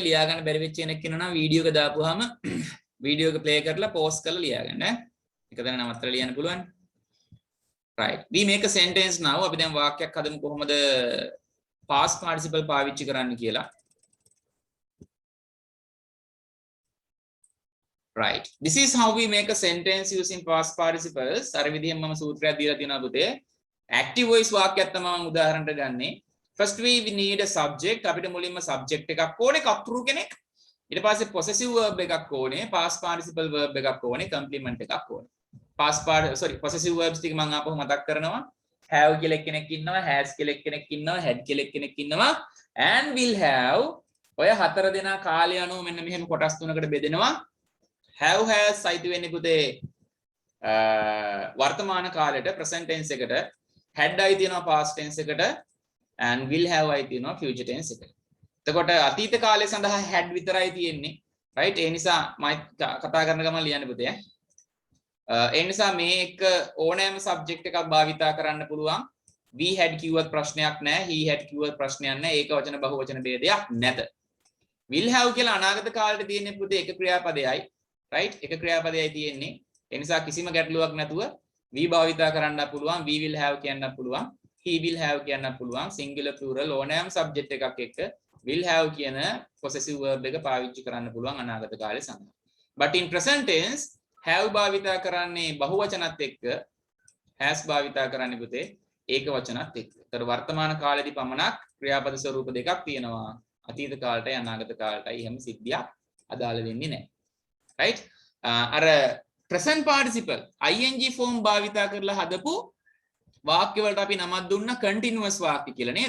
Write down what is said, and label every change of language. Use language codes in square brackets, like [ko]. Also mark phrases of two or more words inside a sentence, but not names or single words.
[si] ලියා ගන්න බැරි වෙච්ච කෙනෙක් ඉන්නවා නම් වීඩියෝ එක දාපුවාම වීඩියෝ එක ප්ලේ කරලා පෝස් කරලා ලියා ගන්න ඈ. එක තැන නවත්තලා ලියන්න පුළුවන්. [en] right. we make a sentence now. [si] අපි දැන් වාක්‍යයක් හදමු කොහොමද [en] past participle [si] පාවිච්චි කරන්න කියලා. [en] right. this is how we make a sentence using past participles. [si] අර විදිහෙන් මම සූත්‍රයක් දීලා තියෙනවා පුතේ. [en] active voice [si] වාක්‍යයක් තමයි මම උදාහරණට ගන්නේ. [en] first we need a subject. [si] අපිට මුලින්ම subject එකක් ඕනේ, කප්පුරු කෙනෙක්. ඊට පස්සේ [en] possessive verb [si] එකක් ඕනේ, [en] past participle verb [si] එකක් ඕනේ, complement එකක් ඕනේ. [en] possessive verbs [si] ටික මම ආපහු මතක් කරනවා. have කියලා කෙනෙක් ඉන්නවා, has කියලා කෙනෙක් ඉන්නවා, had කියලා කෙනෙක් ඉන්නවා, [en] and will have. [si] ඔය හතර දෙනා කාලය අනුව මෙන්න මෙහෙම කොටස් තුනකට බෙදෙනවා. have has අයිති වෙන්නේ පුතේ වර්තමාන කාලයට [en] present tense [si] එකට, had අයිති වෙනවා [en] past tense [si] එකට, [en] and will have [si] අයිති වෙනවා [en] future tense [si] එකට. එතකොට අතීත කාලය සඳහා had විතරයි තියෙන්නේ. right. ඒ නිසා මම කතා කරන ගමන් ලියන්න පුතේ. ඒ නිසා මේ එක ඕනෑම subject එකක් භාවිතා කරන්න පුළුවන්. [en] we had [si] කිව්වත් ප්‍රශ්නයක් නැහැ, [en] he had [si] කිව්වත් ප්‍රශ්නයක් නැහැ. ඒක වචන බහුවචන ભેදයක් නැත. [en] will have [si] කියලා අනාගත කාලෙට තියෙන්නේ පුතේ එක ක්‍රියාපදයයි. right. එක ක්‍රියාපදයයි තියෙන්නේ. ඒ නිසා කිසිම ගැටලුවක් නැතුව we භාවිතා කරන්න පුළුවන්, [en] we will have [si] කියන්න පුළුවන්, [en] he will have [si] කියන්න පුළුවන්. [en] singular plural [si] ඕනෑම subject එකක් එක්ක [en] will have [si] කියන [en] possessive verb [si] එක පාවිච්චි කරන්න පුළුවන් අනාගත කාලේ සඳහා. [en] but in present tense have [si] භාවිතා කරන්නේ බහුවචනත් එක්ක, has භාවිතා කරන්නේ පුතේ ඒක වචනත් එක්ක. ඒතර වර්තමාන කාලෙදී පමණක් ක්‍රියාපද ස්වරූප දෙකක් තියෙනවා. අතීත කාලයටයි අනාගත කාලයටයි එහෙම සිද්ධියක් අදාළ වෙන්නේ නැහැ. right? අර [en] present participle ing form [si] භාවිතා කරලා හදපු වාක්‍ය වලට අපි නමක් දුන්න continuous වාක්‍ය කියලා නේද?